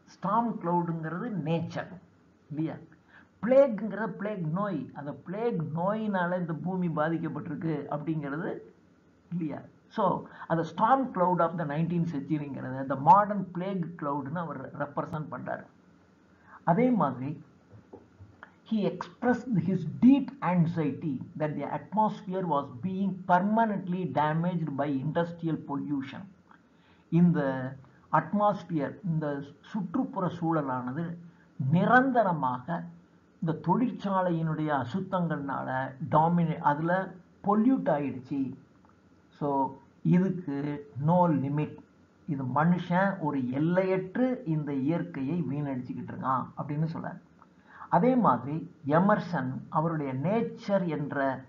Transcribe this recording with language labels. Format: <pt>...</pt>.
<ta>Storm கிளவுடுங்கிறது nature இல்லையா, பிளேக்குங்கிறது plague நோய், அந்த பிளேக் நோயினால இந்த பூமி பாதிக்கப்பட்டிருக்கு அப்படிங்கிறது இல்லையா. ஸோ அந்த storm cloud of the 19th centuryங்கிறத இந்த மாடர்ன் பிளேக் கிளவுட்னு அவர் ரெப்ரசன்ட் பண்ணுறாரு. அதே மாதிரி</ta> <en>he expressed his deep anxiety that the atmosphere was being permanently damaged by industrial pollution.</en> <ta>இந்த அட்மாஸ்பியர், இந்த சுற்றுப்புற சூழலானது நிரந்தரமாக இந்த தொழிற்சாலையினுடைய அசுத்தங்கள்னால அதில் பொல்யூட் ஆயிடுச்சு. ஸோ இதுக்கு நோ லிமிட், இது மனுஷன் ஒரு எல்லையற்று இந்த இயற்கையை வீணடிச்சுக்கிட்டு இருக்கான் அப்படின்னு சொல்றார். அதே மாதிரி எமர்சன் அவருடைய நேச்சர் என்ற</ta>